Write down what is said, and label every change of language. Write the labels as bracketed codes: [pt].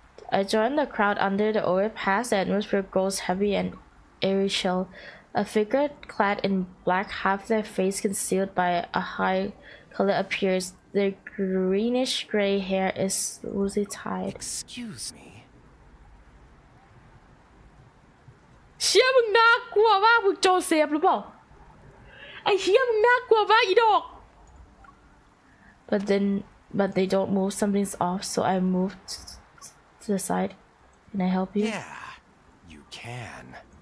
[en] I join the crowd under the overpass. The atmosphere grows heavy and airy chill. A figure clad in black, half their face concealed by a high color appears. Their greenish-gray hair is loosely tied. Excuse me. [th] เชี่ยมึงน่ากลัวมากมึงโจเซฟหรือเปล่าไอ้เชี่ยมึงน่ากลัวมากอีดอก [en] But they don't move. Something's off, so I moved to the side. Can I help you? Yeah, you can.